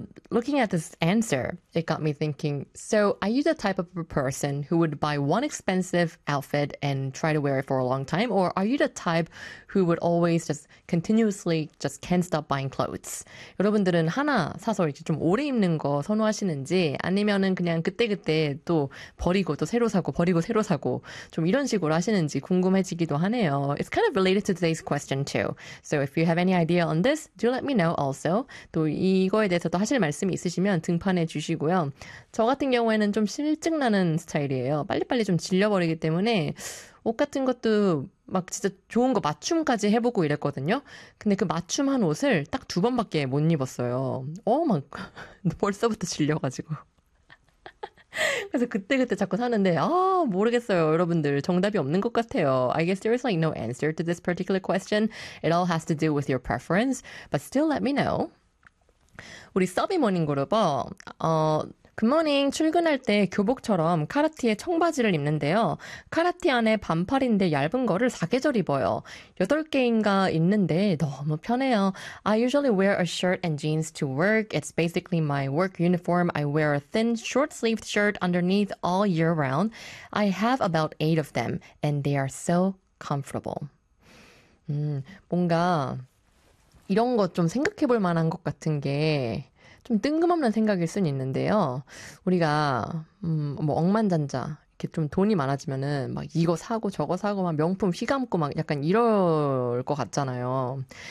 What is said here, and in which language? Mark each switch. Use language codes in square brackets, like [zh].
[en] Looking at this answer, it got me thinking. So, are you the type of a person who would buy one expensive outfit and try to wear it for a long time? Or are you the type who would always just continuously just can't stop buying clothes? [ko] 여러분들은 하나 사서 이렇게 좀 오래 입는 거 선호하시는지 아니면은 그냥 그때그때 또 버리고 또 새로 사고 버리고 새로 사고 좀 이런 식으로 하시는지 궁금해지기도 하네요. [en] It's kind of related to today's question too. So, if you have any idea on this, do let me know also. [ko] 또 이거에 대해서도 하실 말씀이 있으시면 등판해 주시고요. 저 같은 경우에는 좀 싫증 나는 스타일이에요. 빨리빨리 좀 질려버리기 때문에 옷 같은 것도 막 진짜 좋은 거 맞춤까지 해보고 이랬거든요. 근데 그 맞춤한 옷을 딱두 번밖에 못 입었어요. 막 벌써부터 질려가지고. 그래서 그때그때 자꾸 사는데 모르겠어요, 여러분들. 정답이 없는 것 같아요. [en] I guess there is like no answer to this particular question. It all has to do with your preference. But still let me know. [ko] 우리 서비모닝 그룹은 굿모닝 출근할 때 교복처럼 카라티에 청바지를 입는데요. 카라티 안에 반팔인데 얇은 거를 4계절 입어요. 8개인가 있는데 너무 편해요. [en] I usually wear a shirt and jeans to work. It's basically my work uniform. I wear a thin short-sleeved shirt underneath all year round. I have about 8 of them and they are so comfortable. [ko] 뭔가 이런 것좀 생각해 볼 만한 것 같은 게좀 뜬금없는 생각일 순 있는데요. 우리가 억만장자 이렇게 좀 돈이 많아지면은 막 이거 사고 저거 사고 막 명품 휘감고 막 약간 이럴 것 같잖아요.